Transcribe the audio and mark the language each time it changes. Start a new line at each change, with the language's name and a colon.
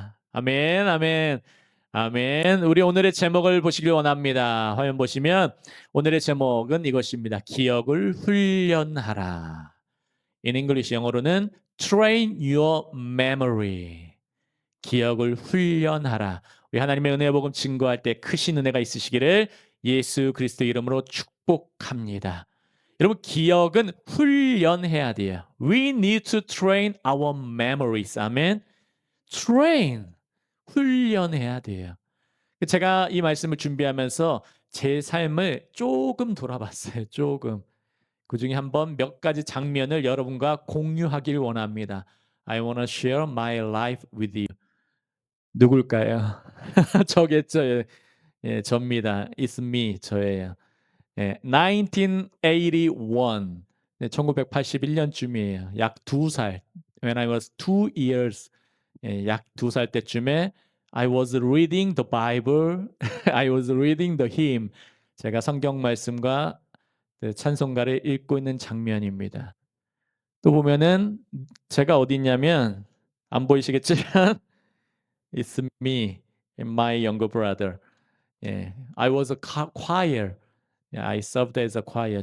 Korean: 아멘, 아멘, 아멘. 우리 오늘의 제목을 보시길 원합니다. 화면 보시면 오늘의 제목은 이것입니다. 기억을 훈련하라.
English: In English
Korean: 영어로는
English: Train your memory.
Korean: 기억을 훈련하라. 우리 하나님의 은혜의 복음 증거할 때 크신 은혜가 있으시기를 예수 그리스도 이름으로 축복합니다. 여러분 기억은 훈련해야 돼요.
English: We need to train our memories.
Korean: 아멘. train. 훈련해야 돼요. 제가 이 말씀을 준비하면서 제 삶을 조금 돌아봤어요. 조금. 그중에 한번 몇 가지 장면을 여러분과 공유하길 원합니다.
English: I want to share my life with you.
Korean: 누굴까요? 저겠죠. 예. 예, 접니다.
English: It's me,
Korean: 저예요. 예, 1981. 네, 1981년쯤이에요. 약 2살.
English: When I was 2 years.
Korean: 예, 약 2살 때쯤에
English: I was reading the Bible. I was reading the hymn.
Korean: 제가 성경 말씀과 그 찬송가를 읽고 있는 장면입니다. 또 보면은 제가 어디 있냐면 안 보이시겠지만
English: It's me and my younger brother.
Korean: 예,
English: I was a choir. I served as a choir.